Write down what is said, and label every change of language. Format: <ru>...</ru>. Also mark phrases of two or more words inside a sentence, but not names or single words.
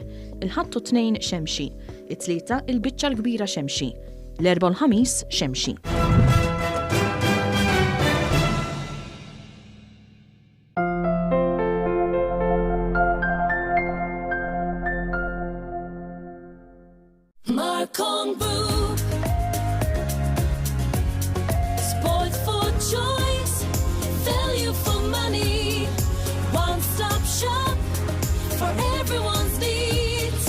<mt>Il-ħadd u 2 xemxi, it-tlieta il-biċċa l-kbira xemxi. L-erba' u l-ħamis xemxi.</mt> <en>Marcon Brew. Sport for choice. Value for money. One-stop shop for everyone's needs.</en>